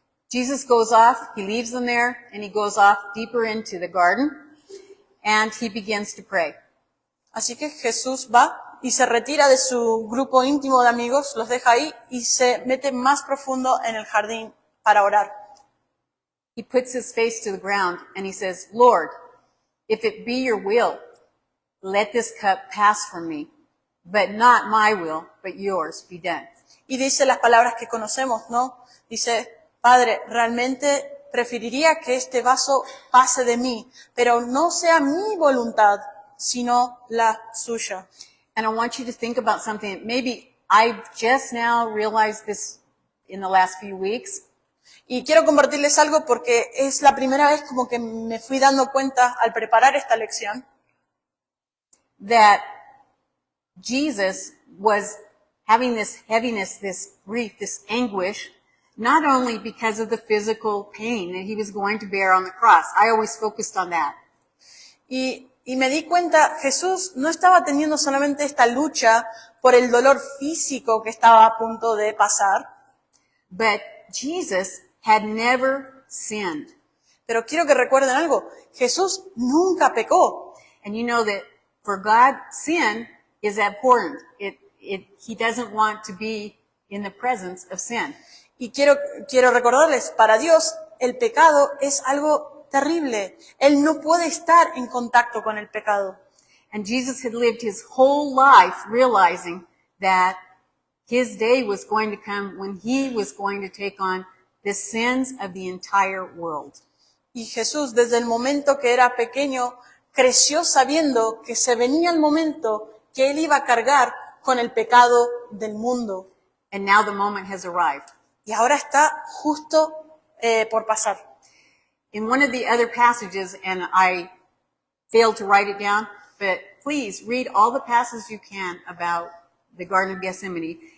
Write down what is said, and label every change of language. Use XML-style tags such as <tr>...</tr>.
<en>Jesus goes off, he leaves them there, and he goes off deeper into the garden, and he begins to pray.</en> <es>Así que Jesús va y se retira de su grupo íntimo de amigos, los deja ahí y se mete más profundo en el jardín para orar.</es> <en>He puts his face to the ground and he says, Lord, if it be your will, let this cup pass from me, but not my will, but yours be done.</en> <es>Y dice las palabras que conocemos, ¿no? Dice, Padre, realmente preferiría que este vaso pase de mí, pero no sea mi voluntad, sino la suya.</es> <en>And I want you to think about something. Maybe I've just now realized this in the last few weeks.</en> <es>Y quiero compartirles algo porque es la primera vez como que me fui dando cuenta al preparar esta lección.</es> <en>That Jesus was having this heaviness, this grief, this anguish, not only because of the physical pain that he was going to bear on the cross. I always focused on that.</en> <es>Y me di cuenta, Jesús no estaba teniendo solamente esta lucha por el dolor físico que estaba a punto de pasar,</es> <en>But Jesus had never sinned.</en> <es>Pero quiero que recuerden algo. Jesús nunca pecó.</es> <en>And you know that for God, sin is abhorrent. He doesn't want to be in the presence of sin.</en> <es>Y quiero recordarles, para Dios el pecado es algo terrible. Él no puede estar en contacto con el pecado.</es> <en>And Jesus had lived his whole life realizing that his day was going to come when he was going to take on the sins of the entire world.</en> <es>Y Jesús, desde el momento que era pequeño, creció sabiendo que se venía el momento que él iba a cargar con el pecado del mundo.</es> <en>And now the moment has arrived.</en> <es>Y ahora está justo por pasar.</es> <en>In one of the other passages, and I failed to write it down, but please read all the passages you can about the Garden of Gethsemane.</en>